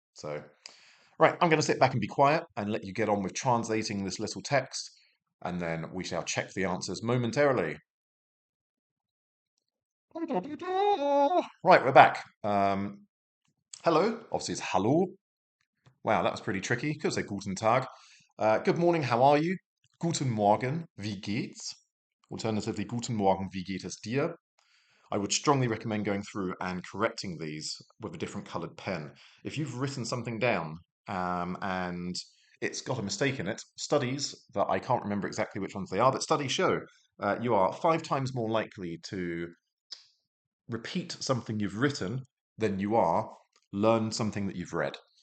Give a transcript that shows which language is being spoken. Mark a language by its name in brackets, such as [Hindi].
[English] So, right, I'm going to sit back and be quiet and let you get on with translating this little text, and then we shall check the answers momentarily. Right, we're back. Hello, obviously it's Hallo. Wow, that was pretty tricky. Could say Guten Tag. Good morning, how are you? [German] Guten Morgen, wie geht's? Alternatively, Guten Morgen, wie geht es dir? [English] I would strongly recommend going through and correcting these with a different coloured pen. If you've written something down and it's got a mistake in it, studies that I can't remember exactly which ones they are, but studies show you are 5 times more likely to repeat something you've written than you are learn something that you've read.